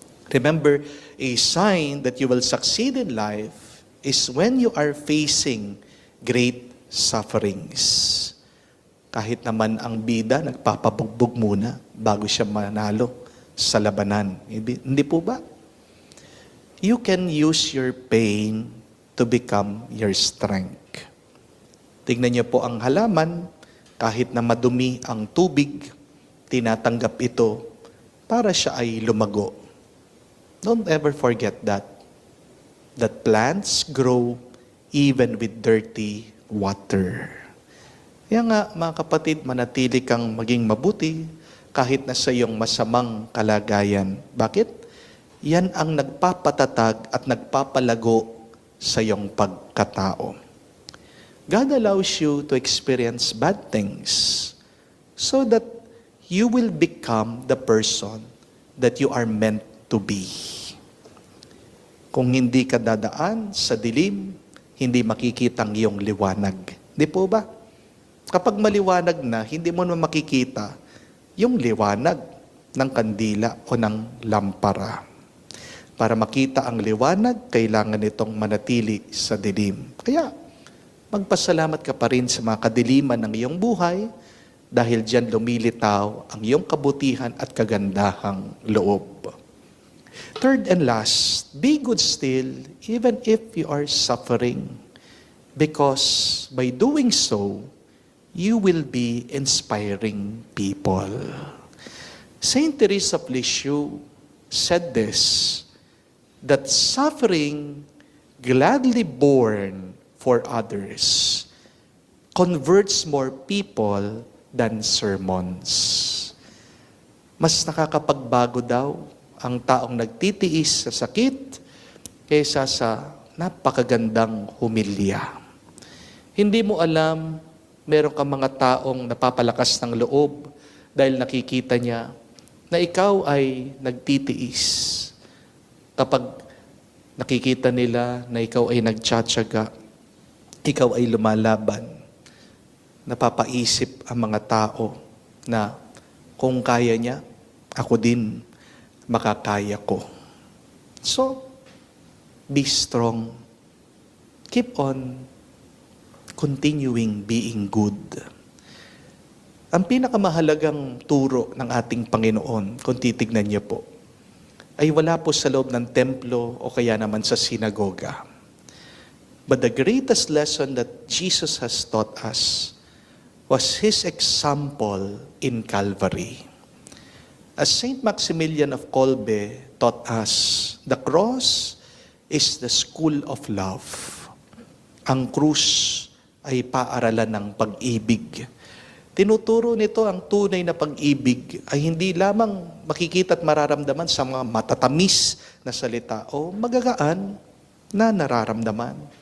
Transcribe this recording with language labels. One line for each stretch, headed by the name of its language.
English: Remember, a sign that you will succeed in life is when you are facing great sufferings.
Filipino: Kahit naman ang bida, nagpapabugbog muna bago siya manalo sa labanan. Hindi po ba?
English: You can use your pain to become your strength.
Filipino: Tingnan niyo po ang halaman, kahit na madumi ang tubig, tinatanggap ito para siya ay lumago.
English: Don't ever forget that plants grow even with dirty water.
Filipino: Kaya nga, mga kapatid, manatili kang maging mabuti kahit na sa iyong masamang kalagayan. Bakit? Yan ang nagpapatatag at nagpapalago sa iyong pagkatao.
English: God allows you to experience bad things so that you will become the person that you are meant to be.
Filipino: Kung hindi ka dadaan sa dilim, hindi makikita ang iyong liwanag. Di po ba? Kapag maliwanag na, hindi mo naman makikita yung liwanag ng kandila o ng lampara. Para makita ang liwanag, kailangan itong manatili sa dilim. Kaya, magpasalamat ka pa rin sa mga kadiliman ng iyong buhay dahil diyan lumilitaw ang iyong kabutihan at kagandahang loob.
English: Third and last, be good still even if you are suffering, because by doing so, you will be inspiring people. Saint Teresa of Lisieux said this, that suffering gladly borne for others converts more people than sermons.
Filipino: Mas nakakapagbago daw ang taong nagtitiis sa sakit kaysa sa napakagandang humilya. Hindi mo alam, meron kang mga taong napapalakas ng loob dahil nakikita niya na ikaw ay nagtitiis. Kapag nakikita nila na ikaw ay nagtsatsaga, ikaw ay lumalaban, napapaisip ang mga tao na kung kaya niya, ako din makakaya ko.
English: So, be strong. Keep on continuing being good.
Filipino: Ang pinakamahalagang turo ng ating Panginoon, kung titignan niyo po, ay wala po sa loob ng templo o kaya naman sa sinagoga.
English: But the greatest lesson that Jesus has taught us was His example in Calvary. As Saint Maximilian of Kolbe taught us, the cross is the school of love.
Filipino: Ang krus ay paaralan ng pag-ibig. Tinuturo nito ang tunay na pag-ibig ay hindi lamang makikita at mararamdaman sa mga matatamis na salita o magagaan na nararamdaman.